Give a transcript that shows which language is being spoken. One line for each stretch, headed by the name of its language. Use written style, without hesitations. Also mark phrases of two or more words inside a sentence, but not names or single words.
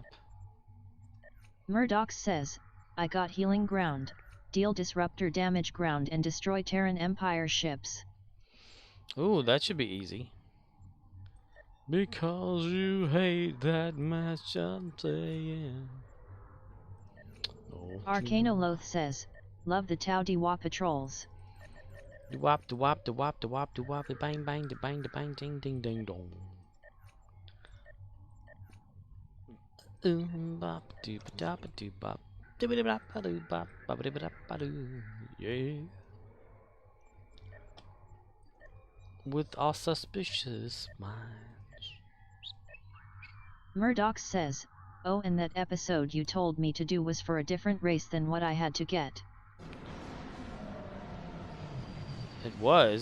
English: Murdoch says, I got healing ground, deal disruptor damage ground and destroy Terran Empire ships. Ooh, that should be easy. Because you hate that match I'm saying. Arcanoloth says, love the Tau Diwa patrols. Wop de wop de wop de wop de wop de bang bang de bang de bang ding ding ding dong. Bop doo ba da ba doo bop. Doo ba ba doo bop ba ba ba ba doo. Yeah. With all suspicious minds. Murdoch says, oh, and that episode you told me to do was for a different race than what I had to get. It was?